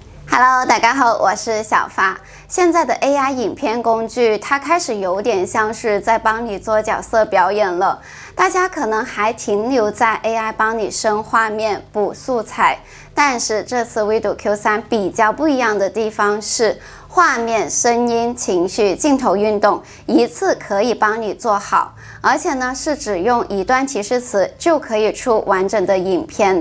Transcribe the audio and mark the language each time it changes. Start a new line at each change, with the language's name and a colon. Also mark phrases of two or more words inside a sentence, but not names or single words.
Chinese: Hello， 大家好，我是小發。現在的 AI 影片工具，它開始有點像是在幫你做角色表演了。大家可能還停留在 AI 幫你生畫面、補素材，但是這次 WeDo Q3 比較不一樣的地方是，畫面、聲音、情緒、鏡頭運動一次可以幫你做好，而且呢是只用一段提示詞就可以出完整的影片。